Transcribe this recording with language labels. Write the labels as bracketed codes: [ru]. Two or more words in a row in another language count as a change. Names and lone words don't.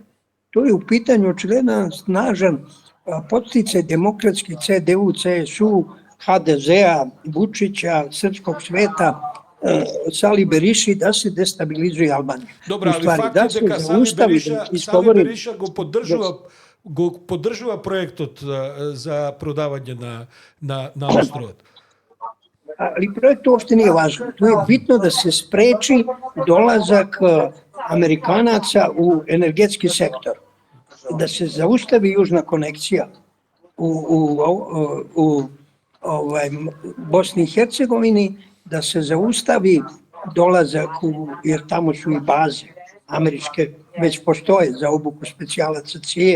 [sr] Tu je u pitanju očigledan snažan podsticaj demokratski CDU, CSU, HDZ-a, Vučića, srpskog sveta, Sali Beriši da se destabilizuje Albanija. Dobro, ali fakt je [mk] дека Sali Beriša го поддржува проектот за продавање на островот. [sr] Ali projekt uopšte nije važan. Tu je bitno da se spreči dolazak Amerikanaca u energetski sektor. Da se zaustavi južna konekcija u Bosni i Hercegovini, da se zaustavi dolazak, jer tamo su i baze američke, već postoje za obuku specijalaca CIA.